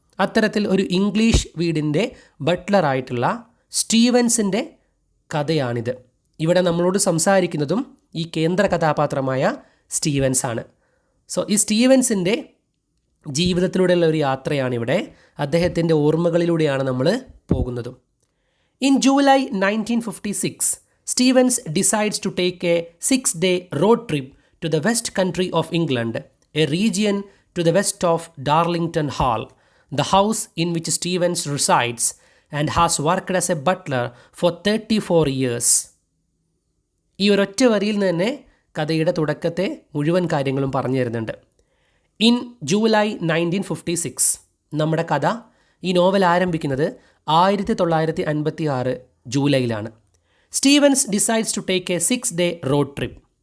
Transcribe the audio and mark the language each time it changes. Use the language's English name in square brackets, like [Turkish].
[Malayalam] അത്തരത്തിൽ ഒരു ഇംഗ്ലീഷ് വീടിൻ്റെ ബട്ട്ലറായിട്ടുള്ള സ്റ്റീവൻസിൻ്റെ കഥയാണിത്. ഇവിടെ നമ്മളോട് സംസാരിക്കുന്നതും ഈ കേന്ദ്ര കഥാപാത്രമായ സ്റ്റീവൻസ് ആണ്. സോ ഈ സ്റ്റീവൻസിൻ്റെ ജീവിതത്തിലൂടെയുള്ള ഒരു യാത്രയാണിവിടെ. അദ്ദേഹത്തിൻ്റെ ഓർമ്മകളിലൂടെയാണ് നമ്മൾ പോകുന്നതും. [English] In July 1956, Stevens decides to take a 6-day road trip to the West Country of England, a region to the west of Darlington Hall, the house in which Stevens resides and has worked as a butler for 34 years. [Malayalam] ഈ ഒരൊറ്റ വരിയിൽ തന്നെ കഥയുടെ തുടക്കത്തെ മുഴുവൻ കാര്യങ്ങളും പറഞ്ഞു തരുന്നുണ്ട്. [English] in July 1956, [Malayalam] നമ്മുടെ കഥ, ഈ നോവൽ ആരംഭിക്കുന്നത് 1956 ജൂലൈയിലാണ്. [English] Stevens decides to take a 6-day road trip.